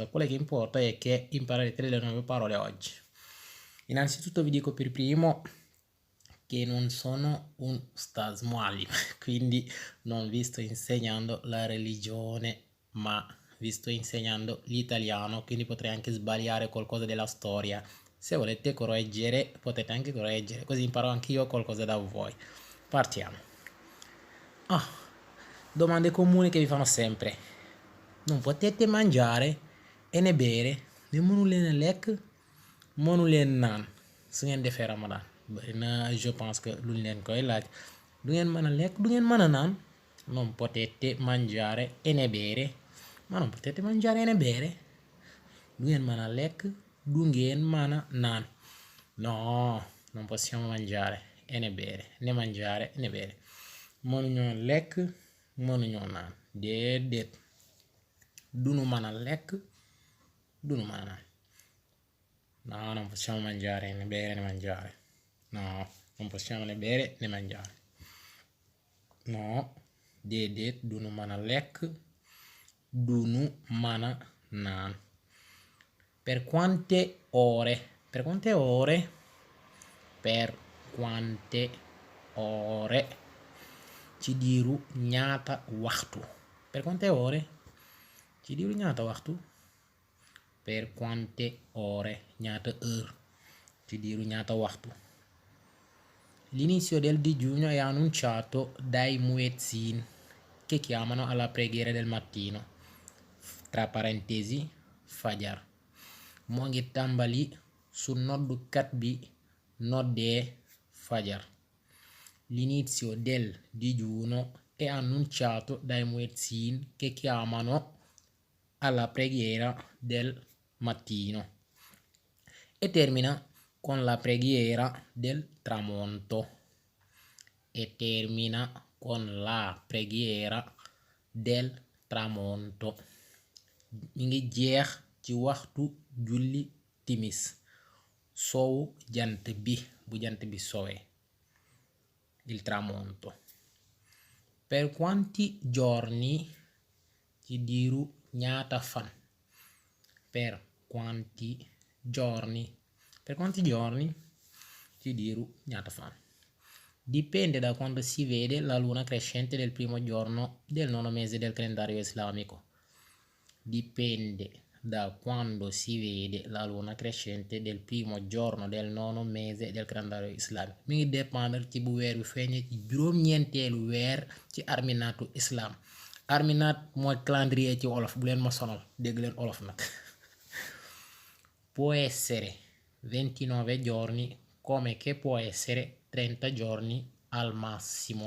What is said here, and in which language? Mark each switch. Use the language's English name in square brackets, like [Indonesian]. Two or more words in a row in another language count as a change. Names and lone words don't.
[Italian] Quello che importa è che imparerete le nuove parole oggi. Innanzitutto vi dico per primo che non sono un Ustaz Muallim, quindi non vi sto insegnando la religione, ma vi sto insegnando l'italiano, quindi potrei anche sbagliare qualcosa della storia. Se volete correggere, potete anche correggere, così imparo anche io qualcosa da voi. Partiamo. Domande comuni che vi fanno sempre. Non potete mangiare e ne bere, nemmeno [Wolof] le lek, monu leen naan su ngeen defee Ramadan. Bari na [French] je pense que [Wolof] luñ leen koy laaj. Du ngeen mën a lekk, du ngeen mën a naan. [Italian] Non potete mangiare e ne bere. Ma non potete mangiare e ne bere. [Wolof] Du ngeen mën a lekk, du ngeen mën a naan. [Italian] No, non possiamo mangiare e ne bere, né mangiare e ne bere. [Wolof] Mënuñoo lekk, mënuñoo naan. Déedéet. Dunu mën a lekk, dunu mën a naan. [Italian] No, non possiamo mangiare né bere né mangiare. No, non possiamo né bere né mangiare. No, [Wolof] déedéet, dunu mën a lekk, dunu mën a naan. [Italian] Per quante ore? Per quante ore? Per quante ore? [Wolof] Ci diiru ñaata waxtu? [Italian] Per quante ore? [Wolof] Ci diiru ñaata waxtu? [Italian] Per quante ore? [Wolof] Ñaata heure? Ci diiru ñaata waxtu? [Italian] L'inizio del digiuno è annunciato dai muezzin che chiamano alla preghiera del mattino, tra parentesi fajar. [Wolof] Moo ngi tàmbali su noddukat bi noddee fajar. [Italian] L'inizio del digiuno è annunciato dai muezzin che chiamano alla preghiera del mattino e termina con la preghiera del tramonto. E termina con la preghiera del tramonto. [Wolof] Mi ngi jeex ci waxtu julli timis, sowu jant bi, bu jant bi sowee, [Italian] il tramonto. Per quanti giorni? [Wolof] Ci diiru ñaata fan? [Italian] Per quanti giorni? Per quanti giorni? [Wolof] Ci diiru ñaata fan? [Italian] Dipende da quando si vede la luna crescente del primo giorno del nono mese del calendario islamico. Dipende da quando si vede la luna crescente del primo giorno del nono mese del calendario islamico. [Wolof] Mi ngi dépendre ci bu weer wi feeñee ci juróom-ñeenteelu weer ci arminaatu islam. Arminaat mooy calendrier ci wolof, bu leen ma sonal, dégg leen wolof nag. [Italian] Può essere 29 giorni come che può essere 30 giorni al massimo.